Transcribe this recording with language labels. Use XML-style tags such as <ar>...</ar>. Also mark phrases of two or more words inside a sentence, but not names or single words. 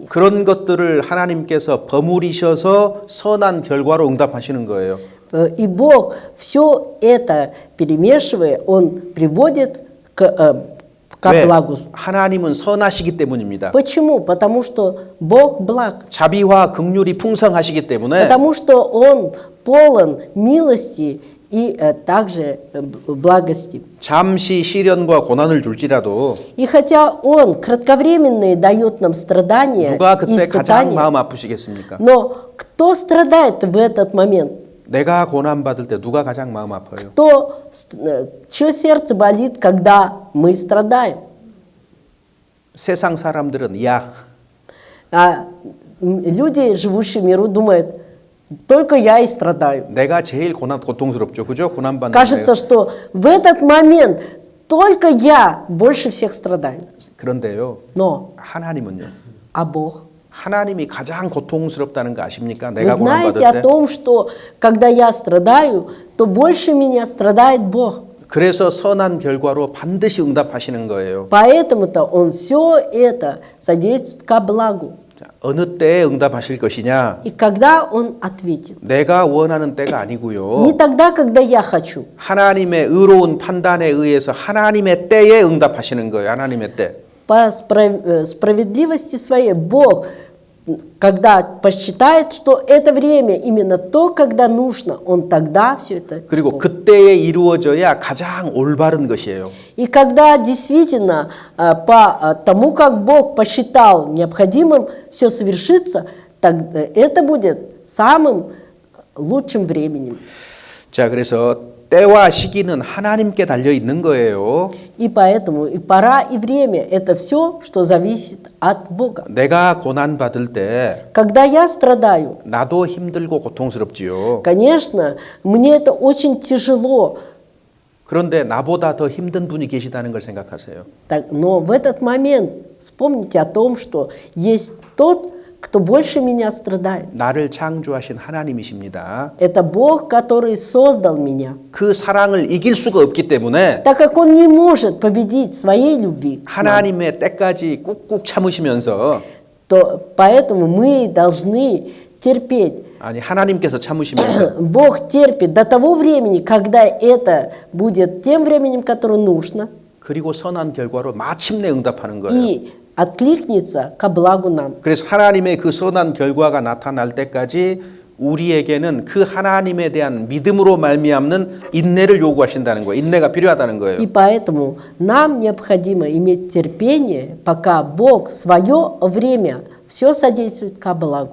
<ko>그런 것들을 하나님께서 버무리셔서 선한 결과로 응답하시는 거예요.</ko> <ru>И Бог все это перемешивая, Он приводит ко</ru> <ko>왜?</ko> <ru>благу.</ru> <ko>하나님은 선하시기 때문입니다.</ko> <ru>Почему? Потому что Бог благ.</ru> <ko>자비와 긍휼이 풍성하시기 때문에</ko> <ru>Потому что Он полон милости и также благости.</ru> <ko>잠시 시련과 고난을 줄지라도</ko> <ru>И хотя Он кратковременные дает нам страдания</ru> <ko>누가</ko> <ru>и</ru> <ko>그때 가장</ko> <ru>испытания,</ru> <ko>마음 아프시겠습니까?</ko> <ru>но кто страдает в этот момент?</ru> <ko>내가 고난 받을 때 누가 가장 마음 아파요?</ko> <ru>Чье сердце болит, когда мы страдаем?</ru> <ko>세상 사람들은 야,</ko> <ru>А люди, живущие в миру, думают, только я и страдаю.</ru> <ko>내가 제일 고통스럽죠, к죠? 고난 받는</ko> <ru>Кажется, что в этот момент только я больше всех страдаю.</ru> <ko>그런데요,</ko> <ru>Но,</ru> <ko>하나님은요.</ko> <ru>а Бог?</ru> <ko>하나님이 가장 고통스럽다는 거 아십니까?</ko> <ru>Вы</ru> <ko>내가 고난</ko> <ru>знаете</ru> <ko>받을</ko> <ru>о</ru> <ko>때.</ko> <ru>том, что когда я страдаю, то больше меня страдает Бог.</ru> <ko>그래서 선한 결과로 반드시 응답하시는 거예요.</ko> <ru>Поэтому-то Он все это содействует ко благу.</ru> <ko>자, 어느 때에 응답하실 것이냐?</ko> <ru>И когда Он ответит?</ru> <ko>내가 원하는 때가 아니고요.</ko> <ru>Не тогда, когда я хочу.</ru> <ko>하나님의 의로운 판단에 의해서 하나님의 때에 응답하시는 거예요. 하나님의 때.</ko> <ru>По справедливости своей Бог, когда посчитает, что это время именно то, когда нужно, Он тогда все это</ru> <ko>그리고</ko> <ru>исполнит.</ru> <ko>그때에 이루어져야 가장 올바른 것이에요.</ko> <ru>И когда действительно по тому, как Бог посчитал необходимым все совершится, тогда это будет самым лучшим временем.</ru> <ko>자, 그래서 때와 시기는 하나님께 달려 있는 거예요.</ko> <ru>И поэтому и пора, и время – это все, что зависит от Бога.</ru> <ko>내가 고난 받을 때</ko> <ru>Когда я страдаю,</ru> <ko>나도 힘들고 고통스럽지요.</ko> <ru>конечно, мне это очень тяжело,</ru> <ko>그런데 나보다 더 힘든 분이 계시다는 걸 생각하세요.</ko> <ru>но в этот момент вспомните о том, что есть тот, кто больше меня страдает.</ru> <ko>나를 창조하신 하나님이십니다.</ko> <ru>Это Бог, который создал меня.</ru> <ko>그 사랑을 이길 수가 없기 때문에</ko> <ru>Так как Он не может победить своей любви,</ru> <ko>하나님의 때까지 꾹꾹 참으시면서</ko> <ru>то поэтому мы должны терпеть.</ru> <ko>아니 하나님께서 참으시면서</ko> <ru>Бог терпит до того времени, когда это будет тем временем, которое нужно,</ru> <ko>그리고 선한 결과로 마침내 응답하는 거예요.</ko> <ru>и откликнется ко благу нам.</ru> <ko>그래서 하나님의 그 선한 결과가 나타날 때까지 우리에게는 그 하나님에 대한 믿음으로 말미암는 인내를 요구하신다는 거예요. 인내가 필요하다는 거예요.</ko> <ru>И поэтому нам необходимо иметь терпение, пока Бог в свое время все содействует ко благу.</ru>